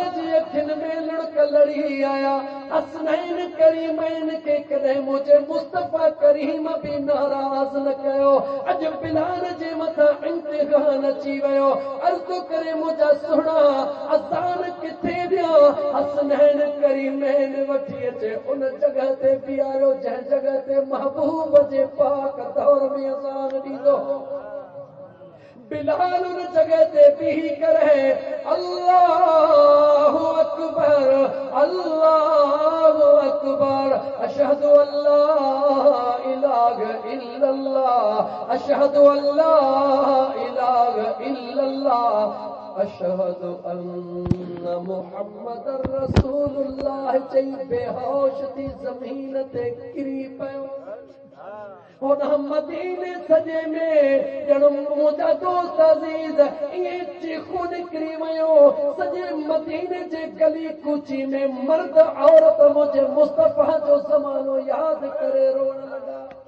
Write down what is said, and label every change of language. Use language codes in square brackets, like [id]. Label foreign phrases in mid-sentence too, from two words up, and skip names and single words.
[sd] जी अखियुनि में लुड़क लड़ी आया हसनैन करीमैन के कॾहिं मुंहिंजे मुस्तफ़ा करीम बि नाराज़ न कयो अॼु बिलाल जे मथां इम्तिहान अची वियो अर्ज़ु करे मुंहिंजा सुहिणा अज़ान किथे ॾियां हसनैन करीमैन वठी अचे उन जॻह ते बीहारियो जंहिं जॻह ते महबूब जे पाक दौर में अज़ान ॾींदो बिलाल उन जगह ते बीही करे [ar] الله أكبر أشهد ألا إله إلا الله أشهد ألا إله إلا الله أشهد أن محمدا رسول الله [sd] चई बेहोश थी ज़मीन ते किरी पियो होॾा मदीने सॼे में ॼण मुंहिंजा दोस्त अज़ीज़ ईअं चीखूं निकिरी वियो सॼे मदीने जे गली कूची में मर्द औरत मुंहिंजे मुस्तफ़ा जो ज़मानो यादि करे रोअण लॻा